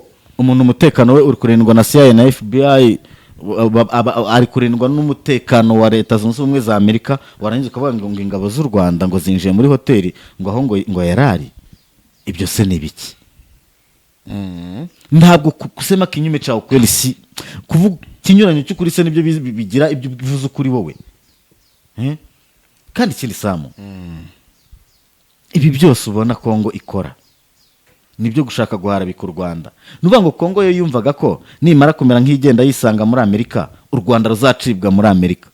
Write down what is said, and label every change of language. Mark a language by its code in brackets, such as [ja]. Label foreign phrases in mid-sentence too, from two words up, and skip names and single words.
[rw] umuntu umutekano we uri kurindwa na CIA na FBI ari kurindwa n'umutekano wa leta zunze ubumwe za Amerika, warangiza ukavuga ngo ingabo z'u Rwanda ngo zinjiye muri hoteli ngo aho ngo yarari. Ibyo se ni biki? Ntabwo [sw] kusema kinyume cha ukweli, [rw] si kuvuga kinyuranyo cy'ukuri se nibyo bigira ibyo bivuze ukuri wowe. Kandi ikindi Samu, ibi byose ubona Kongo ikora nibyo gushaka guharabika u Rwanda. Nuvuga ngo Kongo yo yumvaga ko nimara kumera nk'igenda yisanga muri Amerika, u Rwanda ruzacibwa muri Amerika.